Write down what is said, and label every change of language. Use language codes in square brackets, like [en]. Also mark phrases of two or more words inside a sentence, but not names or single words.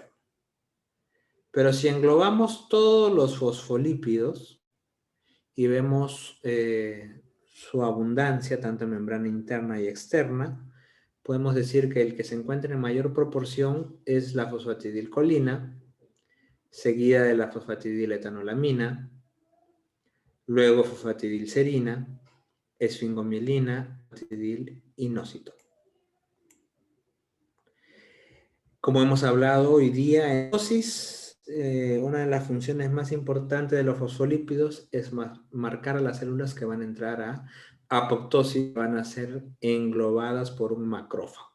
[es] Pero si englobamos todos los fosfolípidos y vemos su abundancia, tanto en membrana interna y externa, podemos decir que el que se encuentra en mayor proporción es la fosfatidilcolina, seguida de la fosfatidiletanolamina, luego fosfatidilserina, esfingomielina, fosfatidilinositol. Como hemos hablado hoy día en dosis, una de las funciones más importantes de los fosfolípidos es marcar a las células que van a entrar a apoptosis, van a ser englobadas por un macrófago.